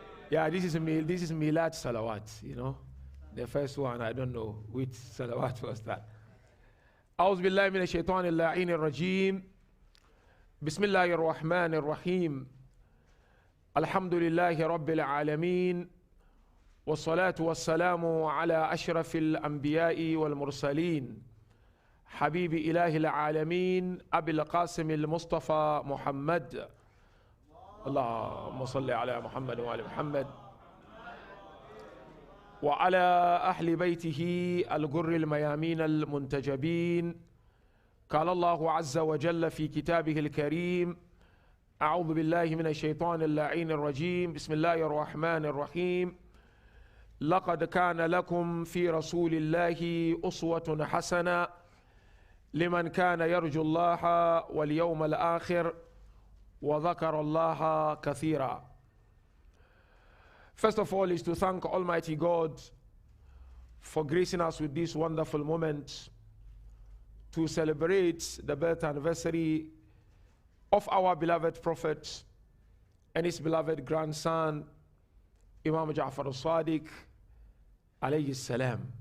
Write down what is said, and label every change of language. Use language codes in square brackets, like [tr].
[en] Yeah, this is Milad salawat, you know. The first one, I don't know which salawat was that. [ar] أعوذ بالله من الشيطان اللعين الرجيم. بسم الله الرحمن الرحيم. الحمد لله رب العالمين والصلاة والسلام على أشرف الأنبياء والمرسلين حبيب إله العالمين أبي القاسم المصطفى محمد. اللهم صل على محمد وعلى محمد وعلى أهل بيته الغر الميامين المنتجبين. قال الله عز وجل في كتابه الكريم أعوذ بالله من الشيطان اللعين الرجيم. بسم الله الرحمن الرحيم. لقد كان لكم في رسول الله أسوة حسنة لمن كان يرجو الله واليوم الآخر وذكر الله كثيرا. [en] First of all is to thank Almighty God for gracing us with this wonderful moment to celebrate the birth anniversary of our beloved Prophet and his beloved grandson, Imam Ja'far al-Sadiq, alayhi salam.